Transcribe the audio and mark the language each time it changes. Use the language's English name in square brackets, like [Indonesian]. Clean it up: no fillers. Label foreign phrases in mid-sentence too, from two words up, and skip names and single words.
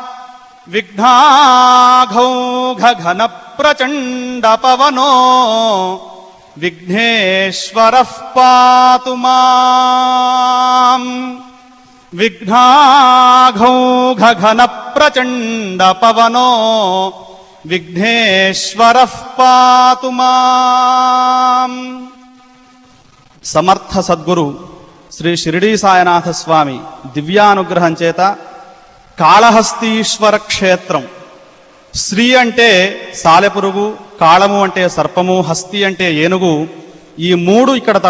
[Sanskrit] विघ्नाघौघघनप्रचण्डपवनो विघ्नेश्वरः पातु माम्। विघ्नाघौघघनप्रचण्डपवनो विघ्नेश्वरः पातु माम्। [Telugu] సమర్థ సద్గురు శ్రీ షిరిడీ సాయినాథ స్వామి దివ్యానుగ్రహం చేత కాళహస్తీశ్వర క్షేత్రం, శ్రీ అంటే సాలెపురుగు, కాళము అంటే సర్పము, హస్తి అంటే ఏనుగు, ఈ మూడు